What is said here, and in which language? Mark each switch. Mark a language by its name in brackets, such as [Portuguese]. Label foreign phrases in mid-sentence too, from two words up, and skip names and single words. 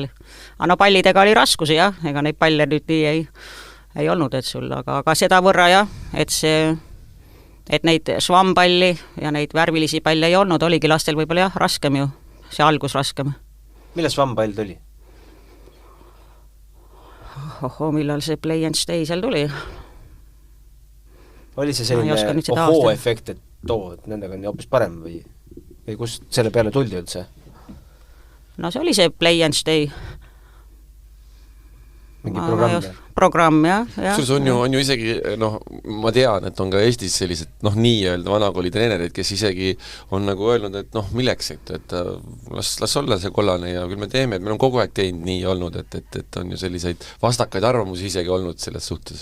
[Estonian] Aga no pallidega oli raskusi, jah, ega neid palle nüüd nii ei olnud, et sul, aga seda võrra, jah, et neid svampalli ja neid värvilisi palle ei olnud, oligi lastel võib-olla, jah, raskem ju, see algus raskem. Millal svampall tuli? Millal see [English] play and stay [Estonian] seal tuli? Oli see selline ohoo-efekt, et nendega on hoopis parem või kust selle peale tuldi üldse? No see oli see [English] play and stay. [Estonian] Mingi programm? Programm, jah. Sus on ju isegi, ma tean, et on ka Eestis sellised, nii-öelda vanakooli treenerid, kes isegi on nagu öelnud, et milleks, et las olla see kollane ja küll me teeme, et meil on kogu aeg teinud nii olnud, et on ju selliseid vastakaid arvamusi isegi olnud selles suhtes.